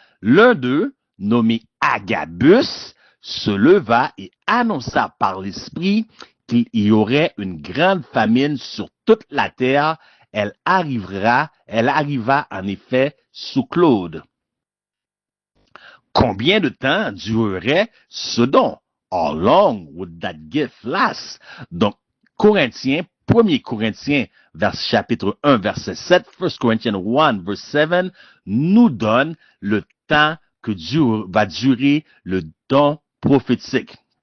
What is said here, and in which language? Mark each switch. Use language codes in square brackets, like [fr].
[fr] L'un d'eux, nommé Agabus, se leva et annonça par l'Esprit qu'il y aurait une grande famine sur toute la terre. Elle arriva en effet sous Claude. Combien de temps durerait ce don? [en] How long would that gift last? [fr] Donc, Corinthiens, 1 Corinthiens, chapitre 1, verset 7, 1 Corinthians 1, verset 7, nous donne le temps que va durer le don prophétique.